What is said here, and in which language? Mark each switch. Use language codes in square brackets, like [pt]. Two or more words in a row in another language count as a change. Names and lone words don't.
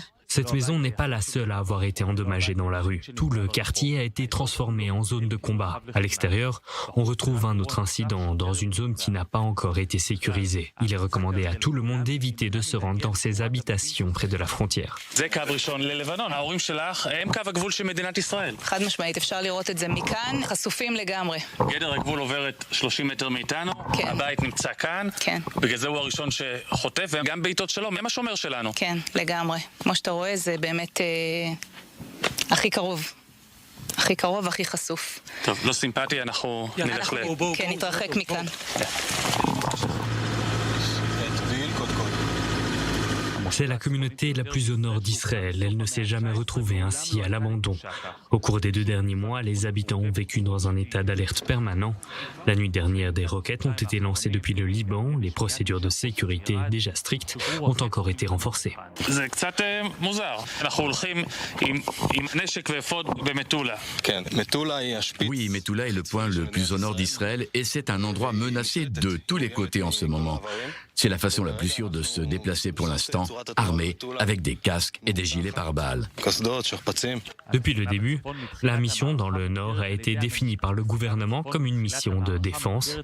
[fr] Cette maison n'est pas la seule à avoir été endommagée dans la rue. Tout le quartier a été transformé en zone de combat. À l'extérieur, on retrouve un autre incident dans une zone qui n'a pas encore été sécurisée. Il est recommandé à tout le monde d'éviter de se rendre dans ses habitations près de la frontière. [he] חד משמעית, אפשר לראות את זה מכאן, חשופים לגמרי. גדר הגבול עוברת 30 מטר מאיתנו, הבית נמצא כאן, בגלל זה הוא הראשון שחוטף, וגם בעיתות שלום, הם השומר שלנו. כן, לגמרי. כמו שאתה רואה, זה באמת הכי קרוב. הכי קרוב, הכי חשוף. טוב, לא סימפטי, אנחנו נלך כן, נתרחק מכאן. [fr] C'est la communauté la plus au nord d'Israël. Elle ne s'est jamais retrouvée ainsi à l'abandon. Au cours des 2 derniers mois, les habitants ont vécu dans un état d'alerte permanent. La nuit dernière, des roquettes ont été lancées depuis le Liban. Les procédures de sécurité, déjà strictes, ont encore été renforcées. [he] זה קצת מוזר. אנחנו הולכים עם נשק ואפוד במטולה. [fr] Oui, Metula est le point le plus au nord d'Israël et c'est un endroit menacé de tous les côtés en ce moment. C'est la façon la plus sûre de se déplacer pour l'instant, armé, avec des casques et des gilets pare-balles. Depuis le début, la mission dans le nord a été définie par le gouvernement comme une mission de défense.